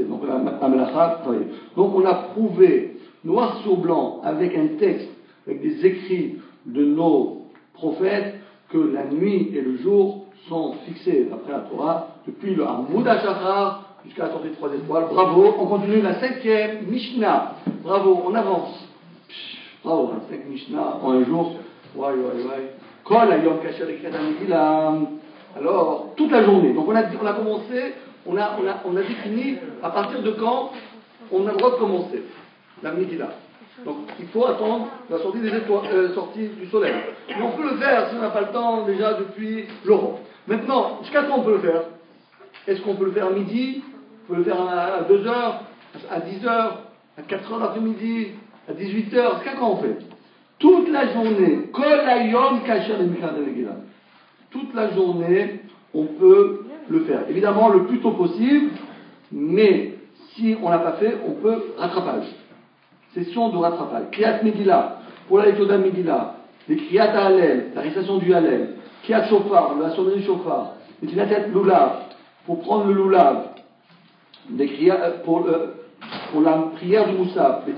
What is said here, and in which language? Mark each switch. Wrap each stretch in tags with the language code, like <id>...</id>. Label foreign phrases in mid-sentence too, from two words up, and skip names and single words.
<fr>Donc Amelacha, donc on a prouvé noir sur blanc avec un texte, avec des écrits de nos prophètes, que la nuit et le jour sont fixés d'après la Torah depuis le</fr> <he>עמוד השחר</he> <fr>jusqu'à la sortie de 3 étoiles. Bravo, on continue la 5e Mishnah. Bravo, on avance. Bravo, la 5 Mishnah en un jour. Ouais.</fr> <he>כל היום כשר לקרות.</he> <fr>Alors, toute la journée. Donc on a commencé, on a défini à partir de quand on a le droit de commencer la Megillah. Donc il faut attendre la sortie sortie du soleil. Mais on peut le faire si on n'a pas le temps déjà depuis l'aurore. Maintenant, jusqu'à quand on peut le faire? Est-ce qu'on peut le faire à midi? On peut le faire à 2h, à 10h, à 4h l'après-midi, à 18h? Jusqu'à quand on fait? Toute la journée.</fr> <he>כל היום כשר לקרות מגילה.</he> <fr>Toute la journée, on peut le faire. Évidemment, le plus tôt possible, mais si on l'a pas fait, on peut rattrapage. Session de rattrapage.</fr> <he>קריאת מגילה,</he> <fr>pour la lecture d'un Megillah, les</fr> <he>קריאת הלל,</he> <fr>la récitation du Hallel,</fr> <he>קריאת שופר,</he> <fr>la sonnerie du Shofar, les</fr> <he>קריאת לולב,</he> <fr>pour prendre le Lulav, pour la prière du Moussaf, les</fr>